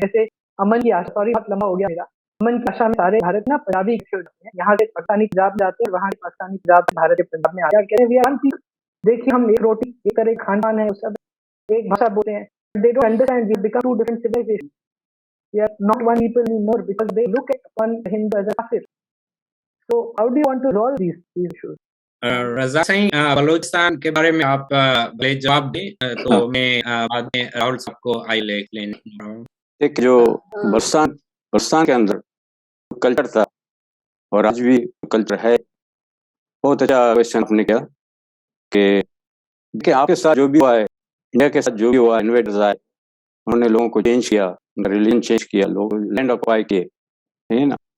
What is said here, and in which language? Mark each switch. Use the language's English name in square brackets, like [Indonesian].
[Hindi] जैसे अमन की आशा, सॉरी बहुत लंबा हो गया मेरा, अमन की आशा में सारे भारत ना पंजाबी इकट्ठे हो जाते हैं, यहाँ से पाकिस्तानी पंजाब जाते हैं, वहाँ से पाकिस्तानी पंजाब से भारत के पंजाब में आ जाते हैं। [English] we are one people, [Hindi] देखिए हम एक रोटी एक तरह खान पान है, उस सब एक भाषा बोलते हैं, [English] they don't understand we become two different civilizations. We are not one people anymore because they look at one Hindu as a kafir. So how do you want to resolve these issues? [Hindi] रजा सिंह, बलूचिस्तान के बारे में आप भले जवाब दें तो मैं बाद में राहुल साहब को आई ले लेने। एक जो बलूचिस्तान के अंदर कल्चर था और आज भी कल्चर है, बहुत अच्छा क्वेश्चन आपने किया कि आपके साथ जो भी हुआ है, इंडिया के साथ जो भी हुआ, इन्वेडर्स आए, उन्होंने लोगों को चेंज किया, रिलीजन चेंज किया, लोग लैंड ऑक्युपाई किए, है ना।